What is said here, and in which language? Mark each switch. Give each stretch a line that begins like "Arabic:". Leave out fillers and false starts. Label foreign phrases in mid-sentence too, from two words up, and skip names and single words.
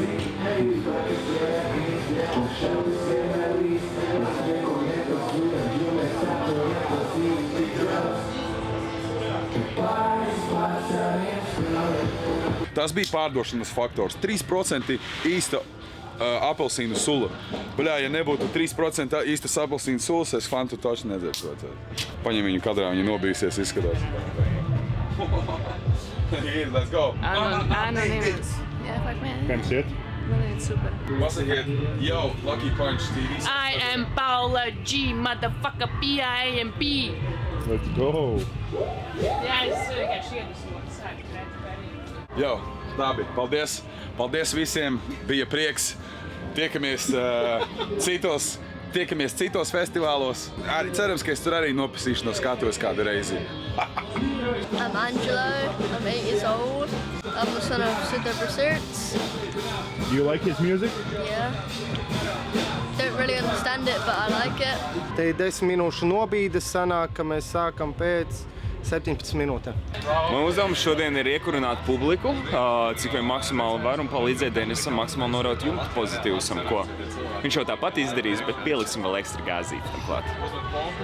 Latvian: Tas bija pārdošanas faktors. 3% īsta apelsīnu sula. Bļā, ja nebūtu 3% īstas apelsīnu sulas, es fantu taču nedzertu. Paņem viņu kadrā, viņa nobijusies, izskatās.
English: Let's go!
Latvian: Anonīms. Jā,
English: fuck man.
Latvian: Kā jums iet? Man ir super. Pasakiet, yo, Lucky Punch TV.
English: I am Paula G, motherfucker, P-I-A-M-P. Let's go!
Latvian: Jā, es vienkārši iedusmotu sāku krētu. Jo, labi, paldies. Paldies visiem, bija prieks. Tiekamies citos festivālos. Arī cerams, ka es tur arī nopisīšu no skatuves kādu reizi.
English: I'm Angelo, I'm 8 years old. I'm the son of Sudha Braserts. Do you like his music? Yeah. Don't really understand it, but I like it.
Latvian: Te ir 10 minūšu nobīdes sanāk, ka mēs sākam pēc 17 minūtēm. Man uzdevums šodien ir iekurināt publiku, cik vien maksimāli var un palīdzēt Denisam maksimāli noraut jumtu pozitīvusam, ko viņš jau tāpat izdarīs, bet pieliksim vēl ekstra gāzīti tam klāt.